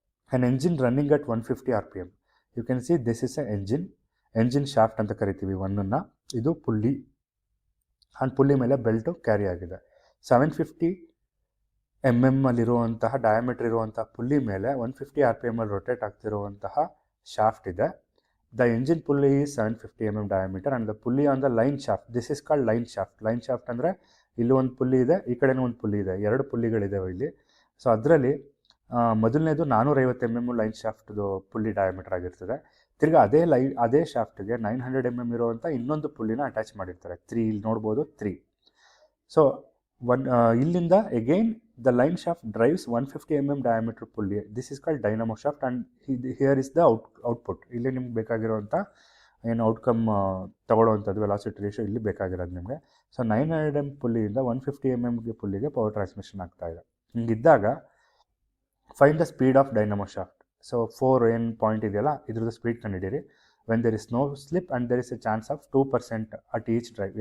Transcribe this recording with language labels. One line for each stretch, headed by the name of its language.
English: An engine running at 150 RPM. You can see this is a engine shaft
Kannada: ಅಂತ ಕರಿತೀವಿ ಒನ್ನನ್ನು. ಇದು pulley, and pulley ಮೇಲೆ belt carry ಆಗಿದೆ. 750 mm ಅಲ್ಲಿರುವಂತಹ diameter ಇರುವಂತಹ ಪುಲ್ಲಿ ಮೇಲೆ 150 RPM ಅಲ್ಲಿ ರೊಟೇಟ್ ಆಗ್ತಿರುವಂತಹ ಶಾಫ್ಟ್ ಇದೆ.
English: The engine pulley is 750 mm diameter and the pulley on the line shaft, this is called line shaft.
Kannada: Line shaft ಅಂದರೆ ಇಲ್ಲಿ ಒಂದು ಪುಲ್ಲಿ ಇದೆ, ಈ ಕಡೆನೂ ಒಂದು ಪುಲ್ಲಿ ಇದೆ, ಎರಡು ಪುಲ್ಲಿಗಳಿದ್ದಾವೆ ಇಲ್ಲಿ. ಸೊ ಅದರಲ್ಲಿ ಮೊದಲನೇದು 450 mm ಲೈನ್ ಶಾಫ್ಟ್ದು ಪುಲ್ಲಿ ಡಯಾಮೀಟರ್ ಆಗಿರ್ತದೆ. ತಿರ್ಗಿ ಅದೇ ಶಾಫ್ಟ್ಗೆ 900 mm ಇರುವಂಥ ಇನ್ನೊಂದು ಪುಲ್ಲಿನ ಅಟ್ಯಾಚ್ ಮಾಡಿರ್ತಾರೆ. 3 ಇಲ್ಲಿ ನೋಡ್ಬೋದು 3. ಸೊ ಇಲ್ಲಿಂದ again
English: the line shaft drives 150 mm diameter pulley. This is called dynamo shaft and here is the output.
Kannada: ಇಲ್ಲಿ ನಿಮ್ಗೆ ಬೇಕಾಗಿರುವಂಥ ಏನು ಔಟ್ಕಮ್ ತಗೊಳ್ಳೋವಂಥದ್ದು ವೆಲಾಸಿಟಿ ರೇಷಿಯೋ ಇಲ್ಲಿ ಬೇಕಾಗಿರೋದು ನಿಮಗೆ. So 900 mm ಪುಲ್ಲಿಯಿಂದ 150 mm ಪುಲ್ಲಿಗೆ power transmission ಆಗ್ತಾ ಇದೆ.
English: ಹಿಂಗಿದ್ದಾಗ find the speed of dynamo shaft.
Kannada: So 4 ಏನು ಪಾಯಿಂಟ್ ಇದೆಯಲ್ಲ ಇದ್ರದ್ದು ಸ್ಪೀಡ್ ಕಂಡುಹಿಡಿಯಿರಿ.
English: When there is no slip and there is a chance of 2% at each drive.